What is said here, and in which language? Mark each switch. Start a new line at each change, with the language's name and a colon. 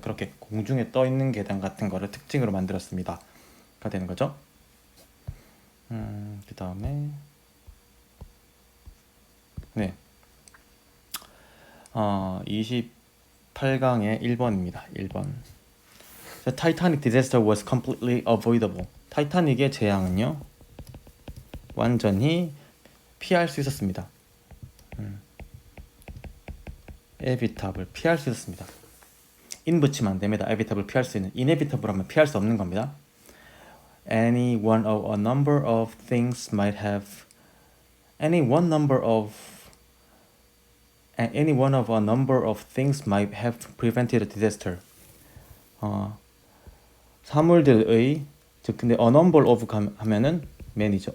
Korean: 그렇게 공중에 떠 있는 계단 같은 거를 특징으로 만들었습니다. 가 되는 거죠. 그 다음에 네, 28강의 1번입니다. 1번.
English: The Titanic disaster was completely avoidable.
Korean: 타이타닉의 재앙은요, 완전히 피할 수 있었습니다. 에비탑을 피할 수 있었습니다. in 붙이면 안 됩니다. 에비탑을 피할 수 있는, inevitable을 하면 피할 수 없는 겁니다.
English: Any one of a number of things might have any one of a number of things might have prevented a disaster.
Korean: 사물들의, 즉 근데
English: a number of
Korean: 하면은 man이죠.